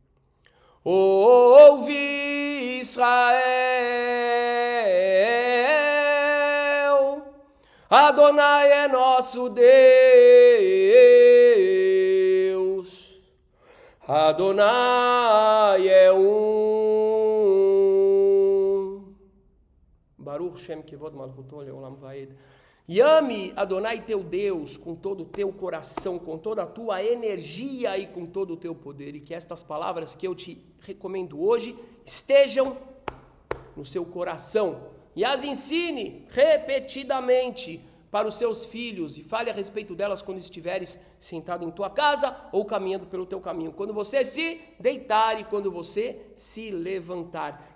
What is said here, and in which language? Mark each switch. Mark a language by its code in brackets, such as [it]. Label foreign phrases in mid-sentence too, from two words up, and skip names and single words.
[pt] Ouve Israel, Adonai é nosso Deus, Adonai é um. [he] ברוך שם כבוד מלכותו לעולם ועד. [pt] E ame Adonai teu Deus com todo o teu coração, com toda a tua energia e com todo o teu poder. E que estas palavras que eu te recomendo hoje estejam no seu coração. E as ensine repetidamente para os seus filhos e fale a respeito delas quando estiveres sentado em tua casa ou caminhando pelo teu caminho, quando você se deitar e quando você se levantar.